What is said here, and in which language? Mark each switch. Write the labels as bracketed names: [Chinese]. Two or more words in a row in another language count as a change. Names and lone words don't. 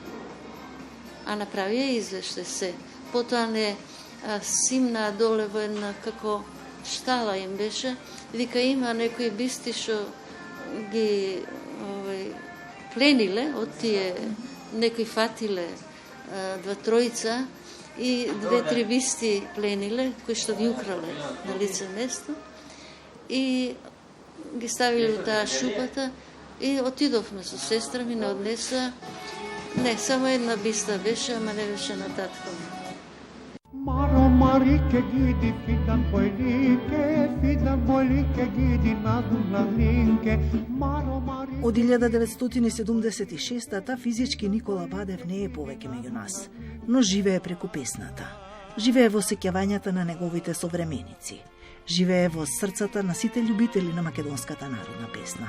[Macedonian] А направија извештај се. Потоа не симнаа доле во една како штала им беше, вика има некои бисти што ги плениле од тие, некои фатиле два-тројца и две-три бисти плениле, кои што ги украле на лице место и ги ставиле во таа шупата и отидовме со сестра ми, не однеса. Не, само една биста беше, ама не беше на татко. Marike gidi fidan bojlike gidi na linke. Од 1976-та физички Никола Бадев не е повеќе меѓу нас, но живее преку песната. Живее во сеќавањата на неговите современици. Живее во срцата на сите љубители на македонската народна песна.